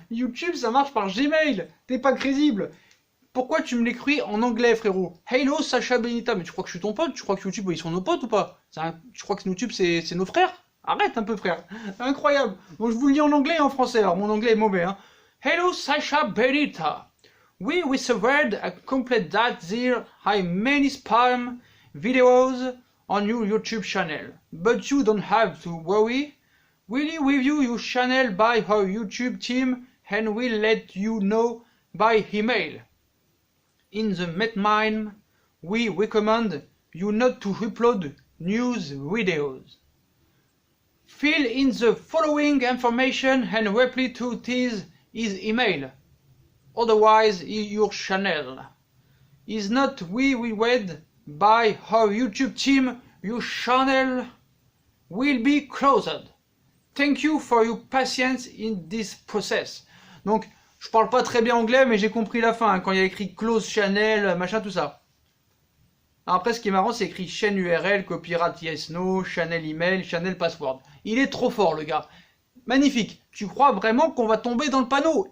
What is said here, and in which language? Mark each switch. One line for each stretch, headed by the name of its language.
French: YouTube, ça marche par Gmail, t'es pas crédible. Pourquoi tu me l'écris en anglais, frérot? Hello, Sacha Benita, mais tu crois que je suis ton pote? Tu crois que YouTube, ils sont nos potes ou pas? Tu crois que YouTube, c'est nos frères? Arrête un peu, frère. Incroyable. Bon, je vous le lis en anglais et en français, alors mon anglais est mauvais, hein.
English: Hello, Sacha Benita. We word a complete that there are many spam videos on your YouTube channel, but you don't have to worry. We'll review your channel by our YouTube team and we'll let you know by email. In the meantime, we recommend you not to upload news videos. Fill in the following information and reply to his email. Otherwise, your channel is not reviewed by our YouTube team. Your channel will be closed. Thank you for your patience in this process.
French: Donc, je parle pas très bien anglais, mais j'ai compris la fin, hein, quand il y a écrit close channel, machin, tout ça. Après, ce qui est marrant, c'est écrit chaîne URL,
English: copyright yes no, channel email, channel password.
French: Il est trop fort, le gars. Magnifique. Tu crois vraiment qu'on va tomber dans le panneau?